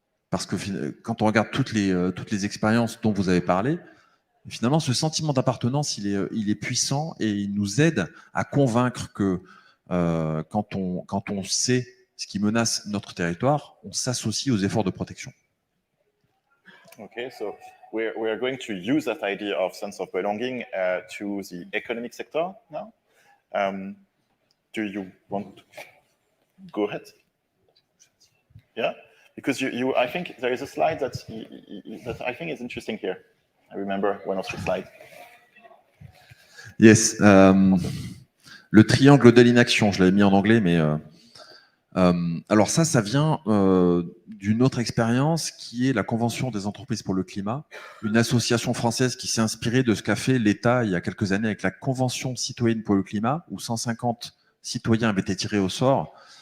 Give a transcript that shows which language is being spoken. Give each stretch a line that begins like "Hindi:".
French: Parce que quand on regarde toutes les expériences dont vous avez parlé, finalement, ce sentiment d'appartenance, il est puissant et il nous aide à convaincre que quand on sait ce qui menace notre territoire, on s'associe aux efforts de protection.
English: Okay, so we are going to use that idea of sense of belonging to the economic sector now. Do you want to go ahead? Yeah, because I think there is a slide that I think is interesting here. I remember one of your slides.
French: Yes, le triangle de l'inaction, je l'avais mis en anglais, mais alors ça vient d'une autre expérience qui est la Convention des entreprises pour le climat, une association française qui s'est inspirée de ce qu'a fait l'État il y a quelques années avec la Convention citoyenne pour le climat, où 150 citoyens avaient été tirés au sort